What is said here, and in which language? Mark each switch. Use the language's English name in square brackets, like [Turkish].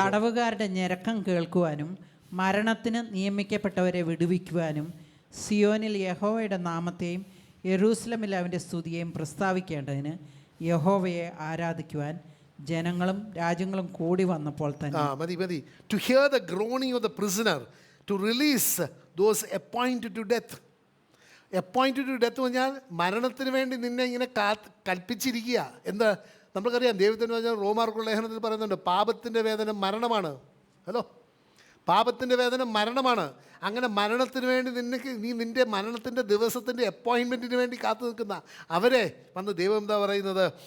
[Malayalam] തടവുകാരുടെ ഞരക്കം കേൾക്കുവാനും മരണത്തിന് നിയമിക്കപ്പെട്ടവരെ വിടുവിക്കുവാനും സിയോനിൽ യഹോവയുടെ നാമത്തെയും യെരൂശലേമിൽ അവൻ്റെ സ്തുതിയെയും പ്രസ്താവിക്കേണ്ടതിന് യഹോവയെ ആരാധിക്കുവാൻ ജനങ്ങളും രാജ്യങ്ങളും കൂടി വന്നപ്പോൾ തന്നെ. മതി. [English] To hear the groaning of the prisoner, to release those appointed to death. Appointed to death [Malayalam] എന്ന് പറഞ്ഞാൽ മരണത്തിന് വേണ്ടി നിന്നെ ഇങ്ങനെ കൽപ്പിച്ചിരിക്കുക. എന്താ? നമുക്കറിയാം, ദൈവത്തിന് പറഞ്ഞാൽ റോമാർക്കുള്ള ലേഖനത്തിൽ പറയുന്നുണ്ട്, പാപത്തിൻ്റെ വേദന മരണമാണ്. ഹലോ, പാപത്തിൻ്റെ വേദന മരണമാണ്. അങ്ങനെ മരണത്തിന് വേണ്ടി നീ നിൻ്റെ മരണത്തിൻ്റെ ദിവസത്തിൻ്റെ അപ്പോയിൻമെൻറ്റിന് വേണ്ടി കാത്തു നിൽക്കുന്ന അവരെ വന്ന് ദൈവം എന്താ പറയുന്നത്?